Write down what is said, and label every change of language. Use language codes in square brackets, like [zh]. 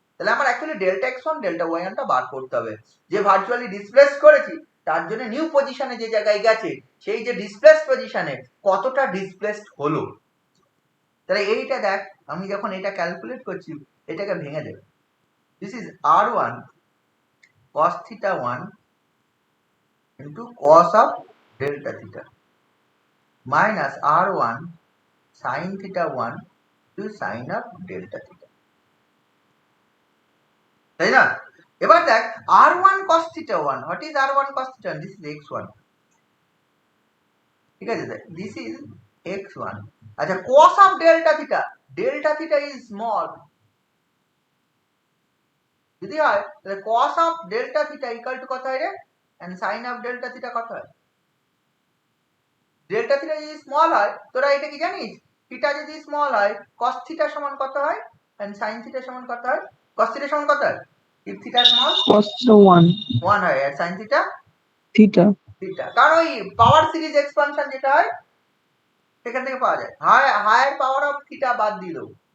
[bn] তাহলে আমার actually delta x1 delta y1 টা বার করতে হবে। যে ভার্চুয়ালি ডিসপ্লেস করেছি তার জন্য নিউ পজিশনে যে জায়গায় গেছে, সেই যে ডিসপ্লেস পজিশনে কতটা ডিসপ্লেসড হলো। তাহলে এইটা দেখ, আমি যখন এটা ক্যালকুলেট করছি এটাকে ভেঙে দেব। [en] this is r1 cos theta 1 into cos of delta theta minus r1 sin theta 1 to sin of delta theta, [bn] তাই না? এবার দেখ [en] r1 cos theta 1, what is r1 cos theta 1? This is x1, [bn] ঠিক আছে? [en] this is x1। [bn] আচ্ছা, [en] cos of delta theta is small, [bn] যদি হয় তাহলে [en] cos of delta theta equal to [bn] কত হয় রে, [en] and sin of delta theta [bn] কত হয়? ডেল্টা থিটা যদি স্মল হয়, তোরা এটা কি জানিস? থিটা যদি স্মল হয় cos থিটা সমান কত হয় and sin থিটা সমান কত হয়? cos থিটা সমান কত হয়? [en] if theta small cos theta [bn] 1 হয়, আর sin থিটা [en] theta theta. [bn] কারণ ওই পাওয়ার সিরিজ এক্সপানশন যেটা হয় সেখান থেকে পাওয়া যায়, হায়ার পাওয়ার অফ থিটা বাদ দিয়ে দেবো।